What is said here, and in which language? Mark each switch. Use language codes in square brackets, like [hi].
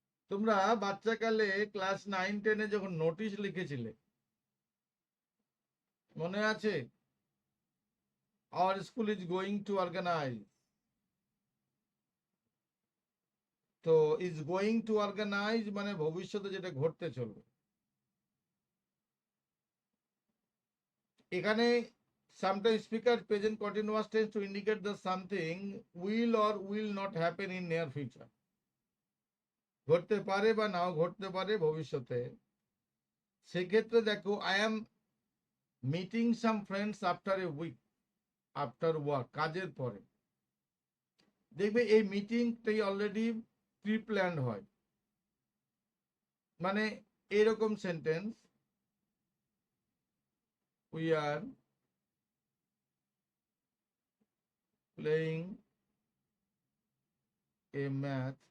[bn] তোমরা বাচ্চাকালে ক্লাস 9-10-এ যখন নোটিশ লিখেছিলে, মনে আছে? [en] Our school is going to organise. [bn] তো [en] is going to organise [bn] মানে ভবিষ্যতে যেটা ঘটতে চলবে। এখানে [en] sometimes speaker present continuous tense to indicate that something will or will not happen in near future. [bn] ঘটতে পারে বা নাও ঘটতে পারে ভবিষ্যতে। সেক্ষেত্রে দেখো, [en] I am meeting some friends after a week, after work, [bn] কাজের পরে। দেখবে এই মিটিংটাই অলরেডি প্রি প্ল্যান্ড হয়, মানে এরকম sentence, [en] We are playing a match.